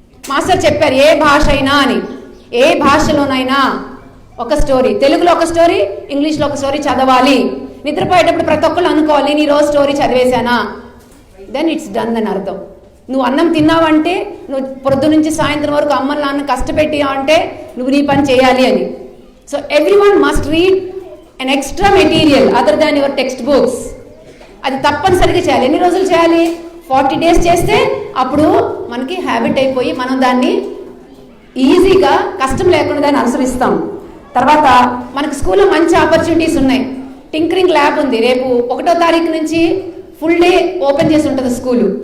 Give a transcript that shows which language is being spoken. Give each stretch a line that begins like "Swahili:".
Telugu: Master చెప్పారు ఏ భాష అయినా అని, ఏ భాషలోనైనా ఒక స్టోరీ, తెలుగులో ఒక స్టోరీ, ఇంగ్లీష్లో ఒక స్టోరీ చదవాలి. నిద్రపోయేటప్పుడు ప్రతి ఒక్కళ్ళు అనుకోవాలి నేను ఈరోజు స్టోరీ చదివేశానా,
English: then it's done
Telugu: అని అర్థం. నువ్వు అన్నం తిన్నావంటే నువ్వు పొద్దు నుంచి సాయంత్రం వరకు అమ్మ నాన్న కష్టపెట్టి అంటే నువ్వు నీ పని చేయాలి అని.
English: So everyone must read an extra material other than your textbooks.
Telugu: అది తప్పనిసరిగా చేయాలి. ఎన్ని రోజులు చేయాలి? 40 days చేస్తే అప్పుడు మనకి హ్యాబిట్ అయిపోయి మనం దాన్ని ఈజీగా కష్టం లేకుండా దాన్ని అనుసరిస్తాం. తర్వాత మనకి స్కూల్లో మంచి ఆపర్చునిటీస్ ఉన్నాయి. టింకరింగ్ ల్యాబ్ ఉంది. రేపు 1వ తారీఖు నుంచి ఫుల్ డే ఓపెన్ చేసి ఉంటుంది స్కూలు.